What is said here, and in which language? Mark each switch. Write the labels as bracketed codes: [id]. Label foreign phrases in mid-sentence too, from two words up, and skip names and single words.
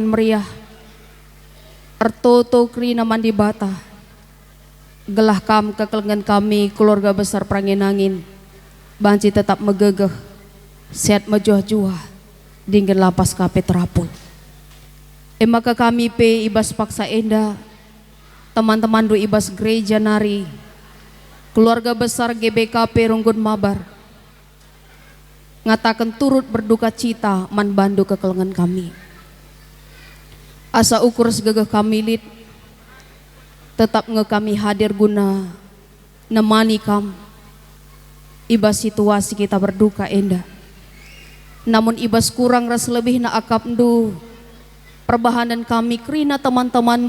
[btx] meriah artoto kerina mandi bata gelah kam kekelengan kami [id] keluarga besar [btx] Prangenangin banci tetap megegeh sehat mejuah-juah dingin lapas kape terapul maka kami pe ibas paksa enda teman-teman du ibas gereja nari keluarga besar GBKP Runggun Mabar ngatakan [id] turut berduka cita [btx] man bandu kekelengan kami asa ukur segegeh kami lid tetap kami hadir guna nemani kam ibas situasi kita berduka enda namun ibas kurang ras lebih na akap ndu perbahanan kami kerina teman-teman